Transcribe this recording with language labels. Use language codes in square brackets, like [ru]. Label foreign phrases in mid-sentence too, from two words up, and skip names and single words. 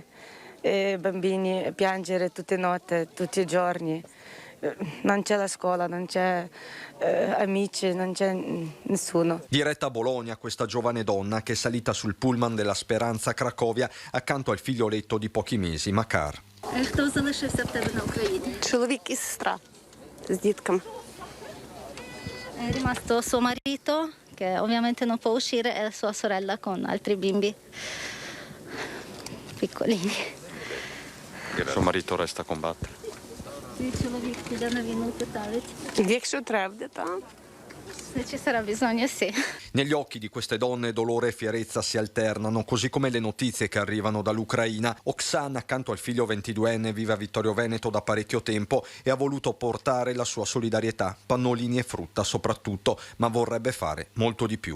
[it] E bambini piangere tutte notte, tutti i giorni. Non c'è la scuola, non c'è amici, non c'è nessuno. Diretta a Bologna questa giovane donna che è salita sul pullman della Speranza a Cracovia accanto al figlioletto di pochi mesi, Makar. [uk] Хто залишився в тебе на Україні? Чоловік і сестра з дітками. [it] È rimasto suo marito, che ovviamente non può uscire, e sua sorella con altri bimbi piccolini. Suo marito resta a combattere. [uk] Il чоловік піде на війну, питають. Якщо треба, так. [it] Se ci sarà bisogno, sì. Negli occhi di queste donne dolore e fierezza si alternano, così come le notizie che arrivano dall'Ucraina. Oksana, accanto al figlio 22enne, vive a Vittorio Veneto da parecchio tempo e ha voluto portare la sua solidarietà, pannolini e frutta soprattutto, ma vorrebbe fare molto di più.